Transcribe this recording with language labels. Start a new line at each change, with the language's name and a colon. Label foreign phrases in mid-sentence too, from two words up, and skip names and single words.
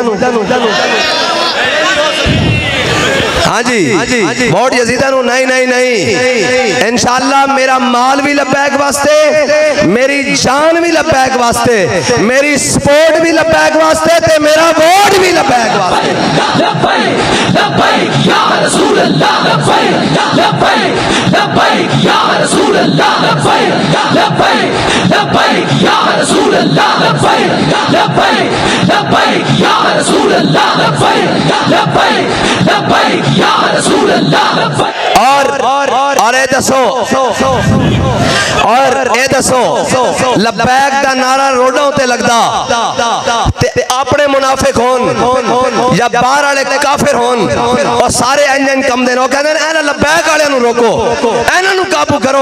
Punjabi: ہاں جی ووٹ یزیدا نوں نہیں. انشاءاللہ میرا مال بھی لبیک واسطے، میری جان بھی لبیک واسطے، میری سپورٹ بھی لبیک واسطے تے میرا ووٹ بھی لبیک واسطے.
Arabic: لبيك لبيك يا رسول الله لبيك لبيك لبيك يا رسول الله لبيك لبيك لبيك يا رسول الله لبيك لبيك لبيك يا رسول الله لبيك لبيك لبيك يا رسول الله لبيك.
Punjabi: اور اے دسو لبیک دا نعرہ روڈاں تے لگدا تے اپنے منافق ہون یا باہر والے کافر ہون اور سارے انجن کم دین، کہندے اینہاں لبیک والے نوں روکو، اینہاں نوں قابو کرو.